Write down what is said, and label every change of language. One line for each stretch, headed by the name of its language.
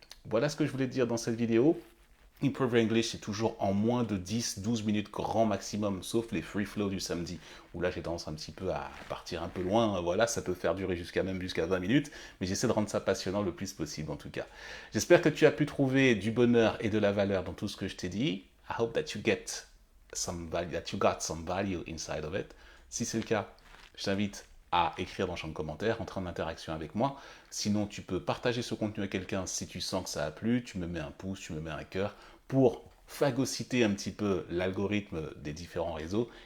French: Voilà ce que je voulais te dire dans cette vidéo. Improve Your English, c'est toujours en moins de 10-12 minutes grand maximum, sauf les free flow du samedi, où là j'ai tendance un petit peu à partir un peu loin, voilà, ça peut faire durer jusqu'à 20 minutes, mais j'essaie de rendre ça passionnant le plus possible en tout cas. J'espère que tu as pu trouver du bonheur et de la valeur dans tout ce que je t'ai dit.
English: I hope that you got some value inside of it.
French: Si c'est le cas, je t'invite à écrire dans le champ de commentaires, entrer en interaction avec moi. Sinon, tu peux partager ce contenu à quelqu'un si tu sens que ça a plu. Tu me mets un pouce, tu me mets un cœur pour phagocyter un petit peu l'algorithme des différents réseaux.